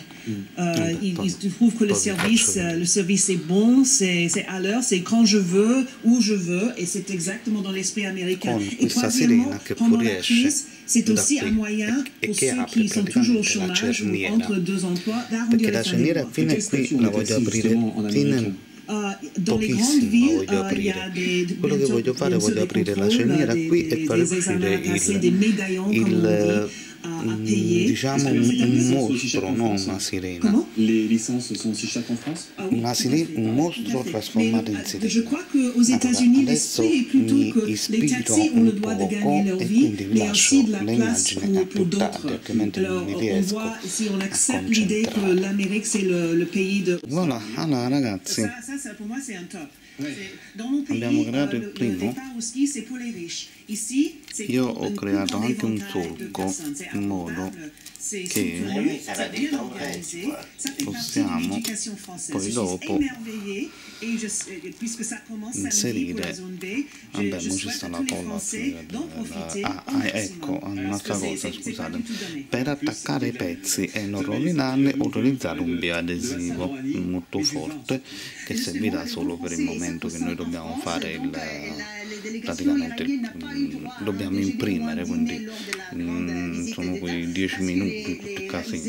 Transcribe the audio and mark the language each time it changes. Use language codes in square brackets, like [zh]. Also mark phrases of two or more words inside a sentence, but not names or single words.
[fr] Ils trouvent que le service est bon, c'est à l'heure, c'est quand je veux, où je veux, et c'est exactement dans l'esprit américain. Et troisièmement, pendant la crise, c'est aussi un moyen pour ceux qui sont toujours au chômage ou entre 2 emplois d'arrondir les fins du mois. Dans les grandes villes, il y a [it] quello che voglio fare, voglio aprire la cerniera qui e far uscire diciamo un mostro, non una sirena. [fr] Les licences sont aussi chères en France? [it] Un mostro trasformato in sirena. [fr] Je crois qu'aux États-Unis, l'esprit est plutôt que les taxis ont le droit de gagner leur vie, mais aussi de la place pour d'autres. Alors, on voit, si on accepte l'idée que l'Amérique, c'est le pays de... Voilà, [it] allora ragazzi. [fr] Ça, pour moi, c'est un top. Dans mon pays, [it] abbiamo creato il primo. [fr] le départ au ski, c'est pour les riches. Ici, c'est [it] Io ho creato anche un solco in modo che possiamo poi dopo inserire, vabbè, non ci sta la colla ecco, un'altra cosa, scusate, per attaccare i pezzi e non rovinarli ho utilizzato un bioadesivo molto forte che servirà solo per il momento che noi dobbiamo fare praticamente dobbiamo imprimere, quindi sono quei 10 minuti, tutto il casino.